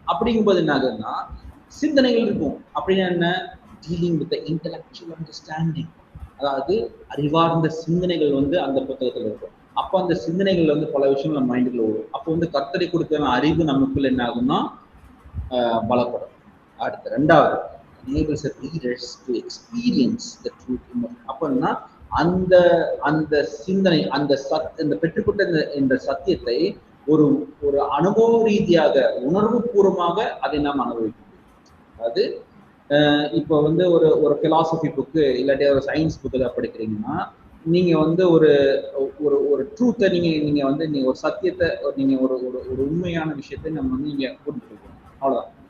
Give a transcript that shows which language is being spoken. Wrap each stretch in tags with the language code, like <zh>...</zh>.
<ta>அப்படிங்கும்போது என்ன ஆகுதுன்னா சிந்தனைகள் இருக்கும் அப்படின்னா என்ன,</ta> <en>dealing with intellectual understanding,</en> <ta>அதாவது அறிவார்ந்த சிந்தனைகள் வந்து அந்த புத்தகத்துல இருக்கும். அப்போ அந்த சிந்தனைகள் வந்து பல விஷயங்கள் நம்ம மைண்டுக்குள்ள வரும். அப்போ வந்து கர்த்தரை கொடுக்கிற அறிவு நமக்குள்ள என்ன ஆகும்னா பலப்படும். அடுத்து 2வது</ta> <en>enables readers to experience the truth.</en> <ta>அப்படின்னா அந்த அந்த சிந்தனை இந்த பெற்றுக்கொண்ட இந்த சத்தியத்தை ஒரு ஒரு அனுபவ ரீதியாக உணர்வு பூர்வமாக அதை நாம் அனுபவிக்க முடியும். அதாவது இப்போ வந்து ஒரு பிலாசபி புக்கு இல்லாட்டி ஒரு சயின்ஸ் புக்கு தான் படிக்கிறீங்கன்னா நீங்க வந்து ஒரு ஒரு ஒரு ட்ரூத்தை நீங்க வந்து நீங்க ஒரு சத்தியத்தை நீங்க ஒரு ஒரு உண்மையான விஷயத்தை நம்ம வந்து நீங்க புரிஞ்சுக்கணும், அவ்வளவுதான்.</ta>